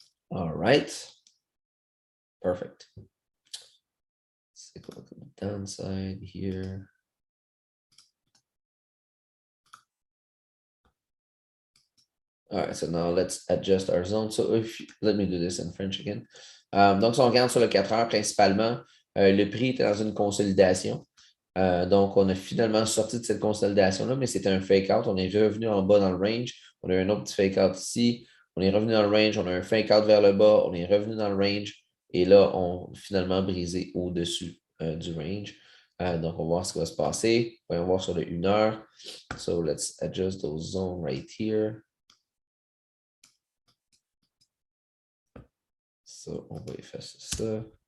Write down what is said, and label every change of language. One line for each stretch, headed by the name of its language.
English: All right. Perfect. Let's take a look at the downside here. All right, so now let's adjust our zone. So let me do this in French again.
French: Donc, si on regarde sur le 4 heures, principalement, le prix était dans une consolidation. Donc, on a finalement sorti de cette consolidation-là, mais c'était un fake-out. On est revenu en bas dans le range. On a eu un autre petit fake-out ici. On est revenu dans le range. On a un fake-out vers le bas. On est revenu dans le range. Et là, on a finalement brisé au-dessus du range. Donc, on va voir ce qui va se passer. Voyons voir sur le 1 heure.
English: So, let's adjust those zones right here.
French: So, on va effacer ça.